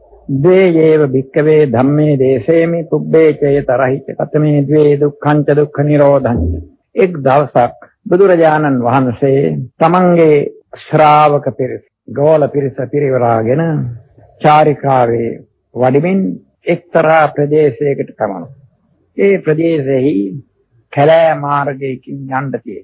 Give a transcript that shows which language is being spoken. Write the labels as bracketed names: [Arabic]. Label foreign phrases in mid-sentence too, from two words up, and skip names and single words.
[Pali] ද්වේයේව භික්කවේ ධම්මේ දේශේමි පුබ්බේ චේතරහිත කතමේ ද්වේ දුක්ඛං ච දුක්ඛ නිරෝධං. [Sinhala] එක් දවසක් බුදුරජාණන් වහන්සේ තමන්ගේ ශ්‍රාවක පිරිස ගෝල පිරිස පිරිවරාගෙන චාරිකාවේ වඩිමින් එක්තරා ප්‍රදේශයකට ගමන. ඒ ප්‍රදේශෙහි කැලෑ මාර්ගයකින් යන්න තියෙනවා.